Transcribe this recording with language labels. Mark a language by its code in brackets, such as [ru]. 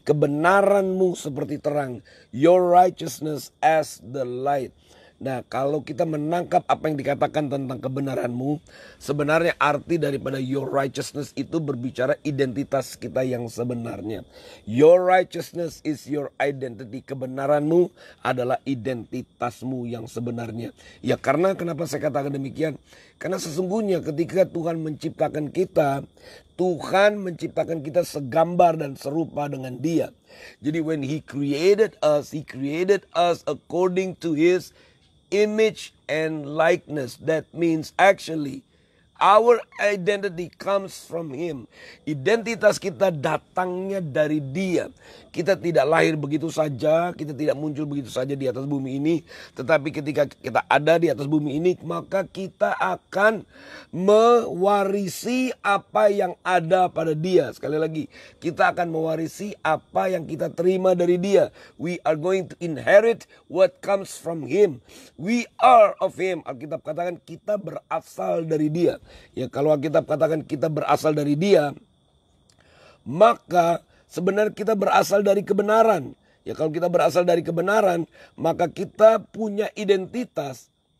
[id] Kebenaranmu seperti terang. [en] Your righteousness as the light. [id] Nah, kalau kita menangkap apa yang dikatakan tentang kebenaranmu, sebenarnya arti daripada your righteousness itu berbicara identitas kita yang sebenarnya. [en] Your righteousness is your identity. [id] Kebenaranmu adalah identitasmu yang sebenarnya. Ya, karena kenapa saya katakan demikian? Karena sesungguhnya ketika Tuhan menciptakan kita, Tuhan menciptakan kita segambar dan serupa dengan Dia. Jadi [en] when He created us according to His image and likeness. That means actually our identity comes from Him. [id] Identitas kita datangnya dari Dia. Kita tidak lahir begitu saja, kita tidak muncul begitu saja di atas bumi ini. Tetapi ketika kita ada di atas bumi ini, maka kita akan mewarisi apa yang ada pada Dia. Sekali lagi, kita akan mewarisi apa yang kita terima dari Dia. [en] We are going to inherit what comes from Him. We are of Him. [id] Alkitab katakan kita berasal dari Dia. Ya, kalau Alkitab katakan kita berasal dari Dia, maka sebenarnya kita berasal dari kebenaran. Ya, kalau kita berasal dari kebenaran, maka kita punya identitas.